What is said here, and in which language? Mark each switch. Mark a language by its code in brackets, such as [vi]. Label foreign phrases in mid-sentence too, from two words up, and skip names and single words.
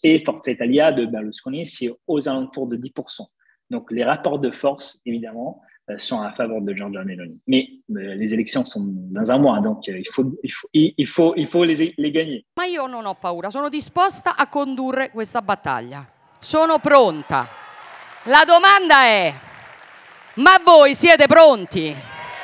[fr] Et Forza Italia de Berlusconi, c'est aux alentours de 10%. Donc les rapports de force, évidemment, sont à faveur de Giorgia Meloni. Mais les élections sont dans un mois, donc il faut les gagner. [it] Ma io non ho paura, sono disposta a condurre questa battaglia. Sono pronta. La domanda è: ma voi siete pronti?